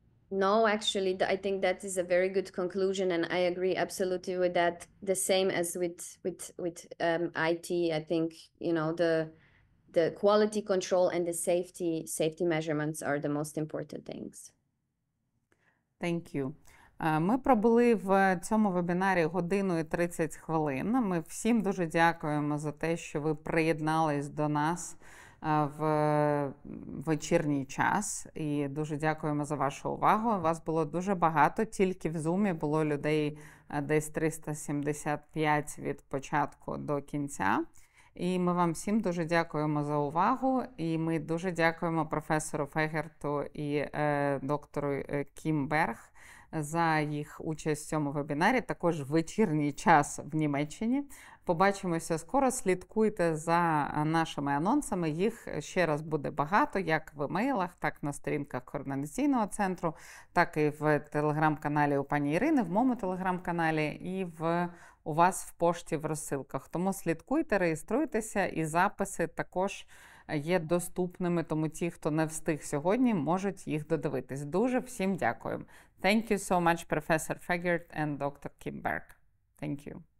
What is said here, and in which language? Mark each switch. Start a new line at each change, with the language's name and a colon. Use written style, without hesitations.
English: No, actually, I think that is a very good conclusion, and I agree absolutely with that. The same as with IT, I think, you know, the quality control and the safety measurements are the most important things. Thank you.
Ukrainian: Ми пробули в цьому вебінарі 1 годину і 30 хвилин. Ми всім дуже дякуємо за те, що ви приєднались до нас в вечірній час. І дуже дякуємо за вашу увагу. Вас було дуже багато, тільки в Zoom було людей десь 375 від початку до кінця. І ми вам всім дуже дякуємо за увагу. І ми дуже дякуємо професору Фегерту і доктору Кім Берг за їх участь в цьому вебінарі, також вечірній час в Німеччині. Побачимося скоро, слідкуйте за нашими анонсами, їх ще раз буде багато, як в емейлах, так на сторінках координаційного центру, так і в телеграм-каналі у пані Ірини, в моєму телеграм-каналі і у вас в пошті в розсилках. Тому слідкуйте, реєструйтеся, і записи також є доступними, тому ті, хто не встиг сьогодні, можуть їх додивитись. Дуже всім дякую.
English: Thank you so much, Professor Fegert and Dr. Kim Berg. Thank you.